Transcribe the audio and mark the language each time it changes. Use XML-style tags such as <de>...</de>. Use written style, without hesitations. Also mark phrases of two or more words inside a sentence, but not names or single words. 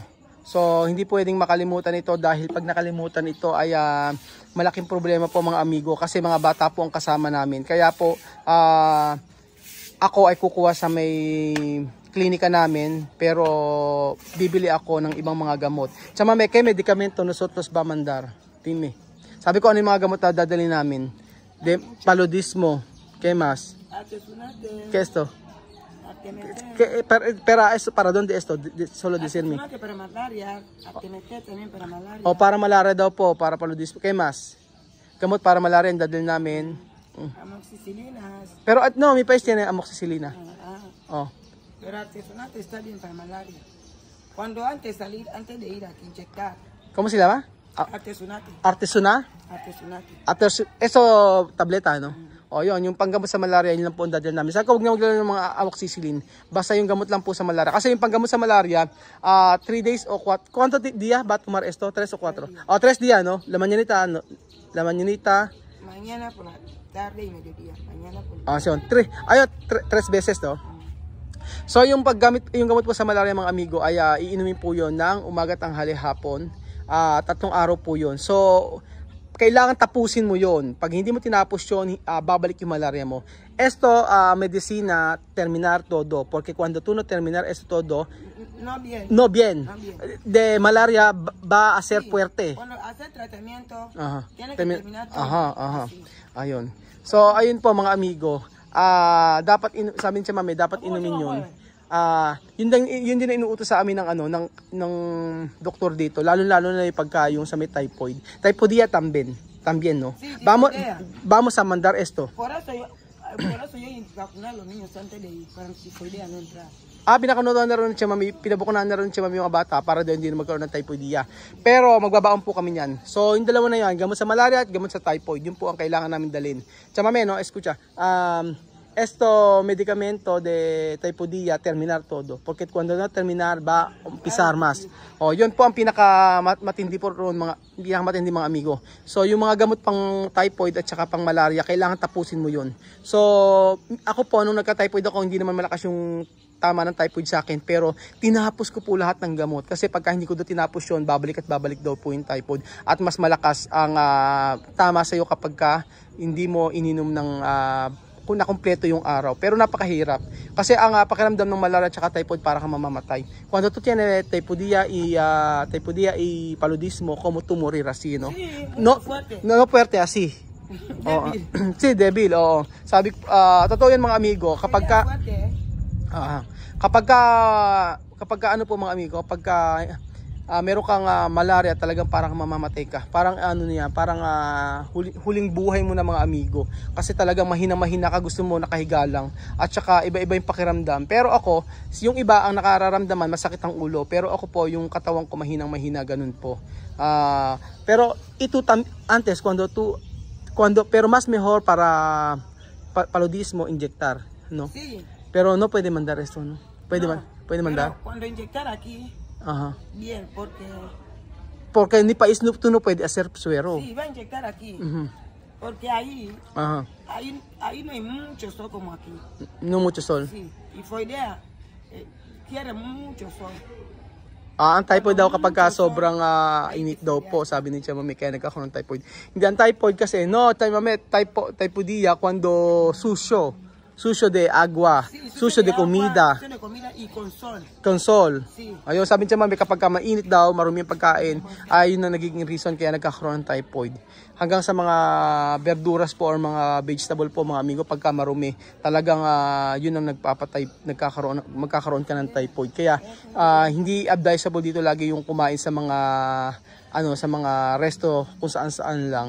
<tl>So hindi pwedeng makalimutan ito dahil pag nakalimutan ito ay malaking problema po mga amigo kasi mga bata po ang kasama namin. Kaya po ako ay kukuha sa may klinika namin pero bibili ako ng ibang mga gamot.</tl> <es>Tia Mami, kay medikamento nosotros ba mandar?</es> <tl>Time. Sabi ko ano yung mga gamot na dadalhin namin?</tl> <es>De paludismo, ¿qué más? ¿Qué esto? Para esto, para dónde esto? Solo decirme. Para malaria, también para malaria.</es> <tl>O para malaria daw po,</tl> <es>para paludismo. ¿Qué más?</es> <tl>Gamot para malaria ang dadalhin namin.</tl> <es>Amoxicilinas. Pero no, may país yan amoxicillina. Oh. Pero artesunate está bien para malaria. Cuando antes de ir a inyectar. ¿Cómo se llama? Artesunate. Artesuna? Artesunate. Eso, tableta, no?</es> <tl>O yun, yung panggamot sa malaria, yun lang po ang dadal namin. Saka huwag na magdala ng mga amoxicillin. Basta yung gamot lang po sa malaria. Kasi yung panggamot sa malaria, 3 days o 4. ¿Cuánto día va a tomar esto? 3 o 4? O, 3 días, no? La mañanita, no? La mañanita. Mañana por la tarde y mediodía. Mañana por la Ah, so, 3 beses, no? So, yung gamot po sa malaria, mga amigo, ay iinumin po yun ng umaga, tanghali, hapon. 3 araw po yun. So, kailangan tapusin mo yon. Pag hindi mo tinapos yun, babalik yung malaria mo.</tl> <es>Esto, medicina, terminar todo. Porque cuando tú no terminar esto todo, no bien. De malaria va a ser fuerte. Cuando hace tratamiento, tiene que terminar todo. Así.</es> <tl>Ayun. So, ayun po mga amigo. Dapat, sabi niya mami, dapat inumin yun. Yun din na inuutos sa amin ng doktor dito, lalo na yung pagka yung sa may typhoid.</tl> <es>Typhoidea también, no? Sí, vamos a mandar esto. Por eso yo vacunar a los niños antes de ir para typhoidea no entrar.</es> <tl>Pinakunuhan na rin siya mami, pinabukunan na rin siya mami yung mga bata para daw hindi na magkaroon ng typhoidea. Pero magbabaon po kami niyan. So yung dalawa na yan, gamot sa malaria at gamot sa typhoid, yun po ang kailangan namin dalhin. Siya mami,</tl> <es>no, escucha. Esto medicamento de typhoidea terminar todo porque cuando no terminar va a pisar más.</es> <tl>O yun po ang pinaka matindi po ron matindi mga amigo. So yung mga gamot pang typhoid at saka pang malaria kailangan tapusin mo yun. So ako po nung nagka-typhoid ako hindi naman malakas yung tama ng typhoid sa akin pero tinapos ko po lahat ng gamot kasi pagka hindi ko daw tinapos yun babalik daw po yung typhoid at mas malakas ang tama sa iyo kapag ka hindi mo ininom ng kung nakumpleto yung araw. Pero napakahirap. Kasi ang pakiramdam ng malaria at typhoid para kang mamamatay.</tl> <es>Cuando tú tienes typhoidea y paludismo, como tú morir así, no? No fuerte así. Sí, débil,</es> <tl>oo. Sabi, totoo yan mga amigo, kapag ano po mga amigo, kapag meron kang malaria, talagang parang mamamatay ka. Parang huling buhay mo na mga amigo. Kasi talagang mahina-mahina ka, gusto mo nakahiga lang. At saka iba-iba yung pakiramdam. Pero ako, yung iba ang nakararamdaman, masakit ang ulo. Pero ako po, yung katawan ko mahinang-mahina, ganun po.</tl> <es>Pero ito antes, pero mas mejor para paludismo, inyectar, no? Sí. Pero no puede mandar esto, no? Puede mandar. Cuando inyectar aquí, bien, porque en mi país tú no puedes hacer suero. Sí, va a inyectar aquí. Porque ahí no hay mucho sol como aquí. No mucho sol. Sí, typhoidea quiere mucho sol.</es> <tl>Ang typhoid daw kapag sobrang init daw po, sabi ni Mami, kaya nagkakaroon ng typhoid. Hindi ang typhoid kasi,</tl> <es>no, typhoidea cuando sucio de agua, sucio de comida. Sucio de comida y con sol. Con sol. Sí.</es> <tl>Ayun, sabi niya mami, kapag mainit daw, marumi yung pagkain, ayun na nagiging reason kaya nagkakaroon ng typhoid. Hanggang sa mga verduras po or mga vegetable po mga amigo, pagka marumi, talagang yun ang magkakaroon ka ng typhoid. Kaya hindi advisable dito lagi yung kumain sa mga sa mga resto kung saan lang.</tl>